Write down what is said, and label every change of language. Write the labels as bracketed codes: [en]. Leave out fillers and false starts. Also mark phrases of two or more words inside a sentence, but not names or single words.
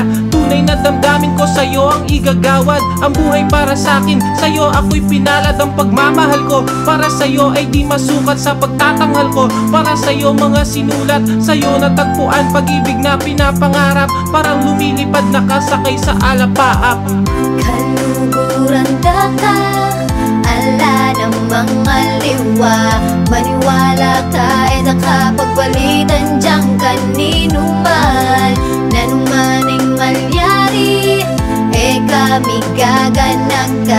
[tl] Tunay na damdamin ko sa'yo ang igagawad. Ang buhay para sa'kin, sa'yo ako'y pinalad. Ang pagmamahal ko para sa'yo ay di masukat sa pagtatanghal ko. Para sa'yo mga sinulat, sa'yo natagpuan. Pag-ibig na pinapangarap, parang lumilipad nakasakay sa alapaap. [pam] Kaluguran ka, ala namang aliwa. Maniwala ka ay nakapagpalitan diyang kanino man. Nanong maning malyari, kami gaganag ka.